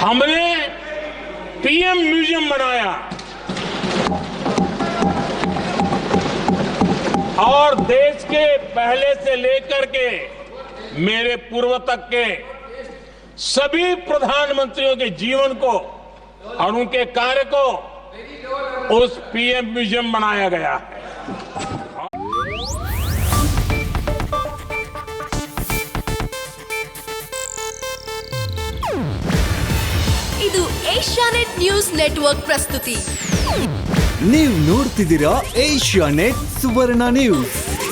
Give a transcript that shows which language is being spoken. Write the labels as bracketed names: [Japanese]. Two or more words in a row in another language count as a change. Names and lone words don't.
[Hindi] हमने [English] PM museum [Hindi] बनाया और देश के पहले से लेकर के मेरे पूर्व तक के सभी प्रधानमंत्रियों के जीवन को और उनके कार्य को उस [English] PM museum [Hindi] बनाया गया है। [Kannada] ಇದು ಏಷ್ಯಾನೆಟ್ ನ್ಯೂಸ್ ನೆಟ್ವರ್ಕ್ ಪ್ರಸ್ತುತಿ. ನೀವು ನೋಡ್ತಿದ್ದೀರಾ ಏಷ್ಯಾನೆಟ್ ಸುವರ್ಣ ನ್ಯೂಸ್.